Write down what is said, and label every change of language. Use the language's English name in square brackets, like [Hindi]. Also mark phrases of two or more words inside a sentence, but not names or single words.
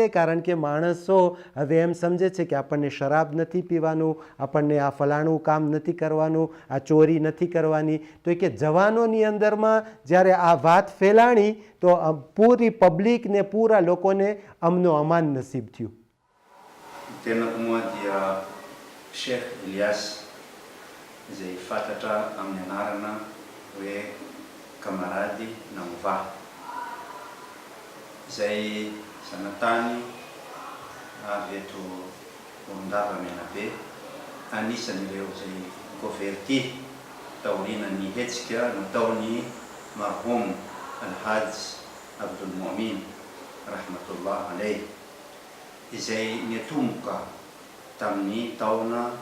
[Gujarati] કારણ કે માણસો હવે એમ સમજે છે કે આપણને શરાબ નથી પીવાનું, આપણને આ ફલાણું કામ નથી કરવાનું, આ ચોરી નથી કરવાની. તો કે જવાનોની અંદરમાં જ્યારે આ વાત ફેલાણી તો પૂરી પબ્લિકને પૂરા લોકોને અમનો અમાન નસીબ થયું. [Malagasy] Tena uma dia Sheikh Ilyas zay fantatra amin'ny anarana hoe kamarady Namovah zay zanatany avy eto Morondava Menabe, anisan'ireo zay converti taorian'ny hetsika nataon'ny marhum Alhaj Abdul Momin [Arabic] رحمة الله عليه, [Malagasy] izay niatomboka tamin'ny taona